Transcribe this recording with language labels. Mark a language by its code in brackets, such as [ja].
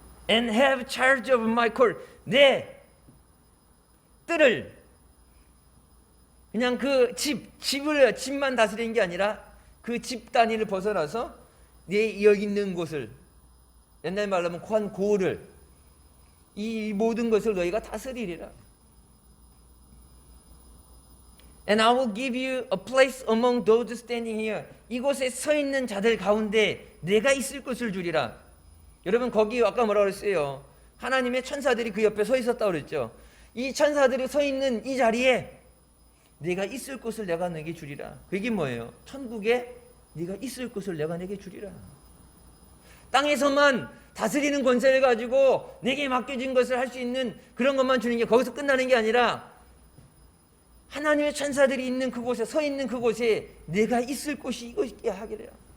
[en] And have charge of my court, [ko] 내 뜰을, 그냥 그 집만 다스리는 게 아니라 그 집 단위를 벗어나서 내 여기 있는 곳을, 옛날 말로 하면 고을을, 이 모든 것을 너희가 다스리리라. [en] And I will give you a place among those standing here. [ko] 이곳에 서 있는 자들 가운데 내가 있을 곳을 주리라. 여러분, 거기 아까 뭐라고 그랬어요? 하나님의 천사들이 그 옆에 서 있었다고 그랬죠. 이 천사들이 서 있는 이 자리에 내가 있을 곳을 내가 내게 주리라. 그게 뭐예요? 천국에 네가 있을 곳을 내가 내게 주리라. 땅에서만 다스리는 권세를 가지고 내게 맡겨진 것을 할 수 있는 그런 것만 주는 게 거기서 끝나는 게 아니라 하나님의 천사들이 있는 그곳에, 서 있는 그곳에 내가 있을 곳이 이것이게 하기를.